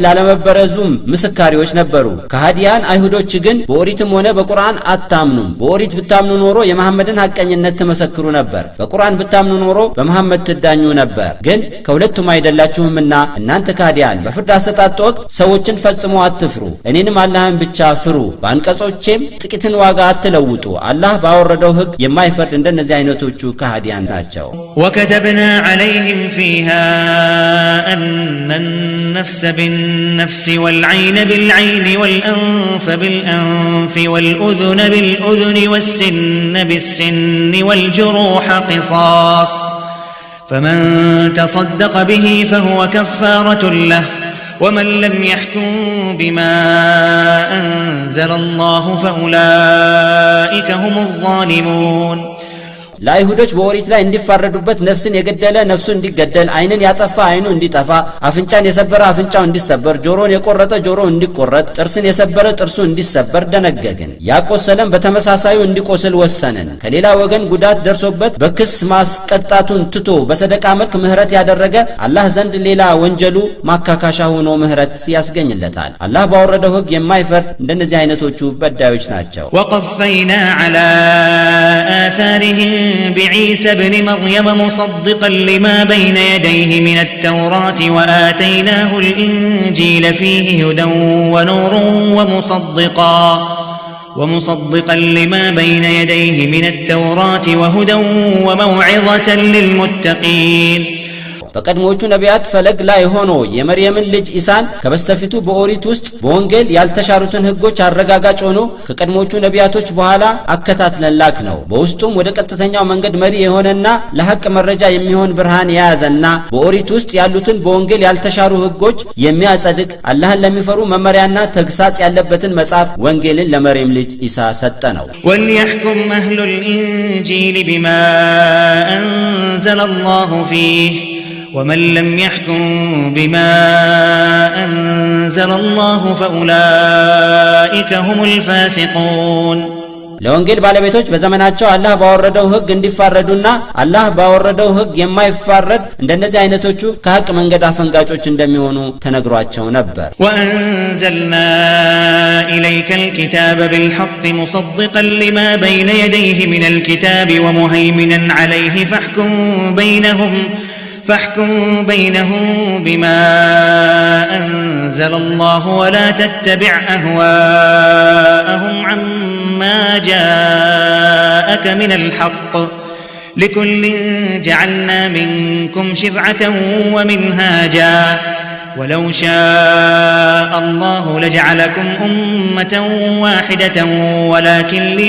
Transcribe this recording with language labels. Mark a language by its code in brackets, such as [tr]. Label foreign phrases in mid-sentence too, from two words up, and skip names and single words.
[am] ላለመበረዙም ምስካሪዎች ነበሩ ከሃዲያን አይሁዶች ግን በኦሪትም ሆነ በቁርአን አታምኑም በኦሪት ብታምኑ ኖሮ የመሐመድን ሐቀኝነት ተመሰክሩ ነበር በቁርአን ብታምኑ ኖሮ በመሐመድ ትዳኙ ነበር ግን ከሁለቱም አይደላችሁምና እናንተ ከሃዲያን በፍርድ አሰጣጥ ወቅት ሰዎችን ፈጽሞ አትፍሩ እኔንም አላህን ብቻ ፍሩ በአንቀጾቼም ጥቂትን ዋጋ አትለውጡ አላህ ባወረደው ህግ የማይፈርድ እንደነዚህ አይነቶቹ ከሃዲያን ናቸው [ar] وكتبنا عليهم فيها أن النفس بالنفس والعين بالعين والأنف بالأنف والأذن بالأذن والسن بالسن والجروح قصاص فمن تصدق به فهو كفارة له ومن لم يحكم بما أنزل الله فأولئك هم الظالمون [am] ለአይሁዶች በኦሪት ላይ እንዲፋረዱበት ነፍስን የገደለ ነፍሱ እንዲገደል አይንን ያጠፋ አይኑ እንዲጠፋ አፍንጫን የሰበረ አፍንጫው እንዲሰበር ጆሮን የቆረጠ ጆሮ እንዲቆረጥ ጥርስን የሰበረ ጥርሱ እንዲሰበር ደነገግን ያቆሰለም በተመሳሳዩ እንዲቆስል ወሰንን ከሌላ ወገን ጉዳት ደርሶበት በክስ ማስቀጣቱን ትቶ በሰደቃ መልክ ምህረት ያደረገ አላህ ዘንድ ሌላ ወንጀሉ ማካካሻ ሆኖ ምህረት ያስገኝለታል አላህ ባወረደው ህግ የማይፈርድ እንደነዚህ አይነቶቹ በዳዮች ናቸው [ar] وقفينا على آثارهم بعيسى ابن مريم مصدقا لما بين يديه من التوراة وآتيناه الإنجيل فيه هدى ونور ومصدقا لما بين يديه من التوراة وهدى وموعظة للمتقين [am] በቀድሞቹ ነቢያት ፈለግ ላይ ሆኖ የመርየምን ልጅ ኢሳን ከበስተፊቱ በኦሪት ውስጥ በወንጌል ያልተሻሩትን ህጎች አረጋጋጭ ሆኖ ከቀድሞቹ ነቢያቶች በኋላ አከታትለን ላክ ነው። በውስጡም ወደ ቀጥተኛው መንገድ መሪ የሆነና ለሐቅ መረጃ የሚሆን ብርሃን የያዘና በኦሪት ውስጥ ያሉትን በወንጌል ያልተሻሩ ህጎች የሚያጸድቅ አላህን ለሚፈሩ መመሪያና ተግሳጽ ያለበትን መጽሐፍ ወንጌልን ለመርየም ልጅ ኢሳ ሰጠ ነው። [ar] وليحكم أهل الإنجيل بما أنزل الله فيه ومن لم يحكم بما أنزل الله فأولئك هم الفاسقون [am] ለወንጌል ባለቤቶች በዘመናቸው አላህ ባወረደው ህግ እንዲፋረዱና አላህ ባወረደው ህግ የማይፋረድ እንደነዚህ አይነቶቹ ከሐቅ መንገድ አፈንጋጮች እንደሚሆኑ ተነግሯቸው ነበር። [ar] وأنزلنا إليك الكتاب بالحق مصدقا لما بين يديه من الكتاب ومهيمنا عليه فاحكم بينهم بما أنزل الله ولا تتبع أهواءهم عما جاءك من الحق لكل جعلنا منكم شرعة ومنهاجا ولو شاء الله لجعلكم أمة واحدة ولكن